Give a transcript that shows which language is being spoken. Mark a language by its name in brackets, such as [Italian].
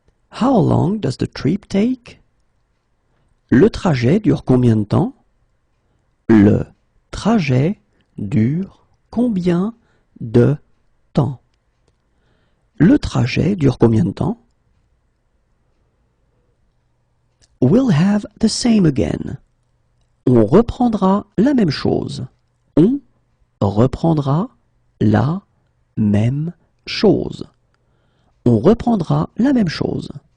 [English] How long does the trip take? [French] Le trajet dure combien de temps? Le trajet dure combien de temps? Le trajet dure combien de temps? [English] We'll have the same again. [French] On reprendra la même chose. On reprendra la même chose. On reprendra la même chose.